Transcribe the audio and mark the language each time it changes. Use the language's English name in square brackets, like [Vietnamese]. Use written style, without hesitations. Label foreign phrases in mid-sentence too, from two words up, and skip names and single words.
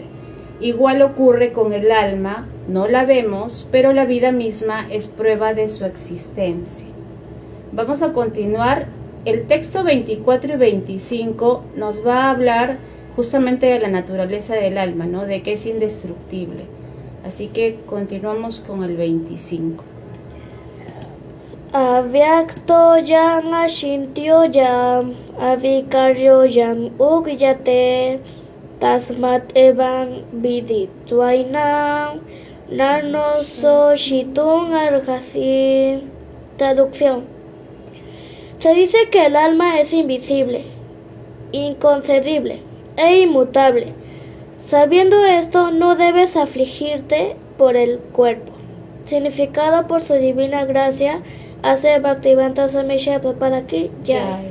[Spanish] Igual ocurre con el alma, no la vemos, pero la vida misma es prueba de su existencia. Vamos a continuar. El texto 24 y 25 nos va a hablar justamente de la naturaleza del alma, ¿no? De que es indestructible. Así que continuamos con el 25. [Sanskrit] Avyaktoyam ashintyoyam avikaryoyam ugyate tasmat evam viditvainam nanoso shitun arhasi. [Spanish] Traducción. Se dice que el alma es invisible, inconcebible e inmutable. Sabiendo esto, no debes afligirte por el cuerpo. Significado por su divina gracia, hace Bhaktivedanta Swami Srila Prabhupada [Hindi] Ki Jai.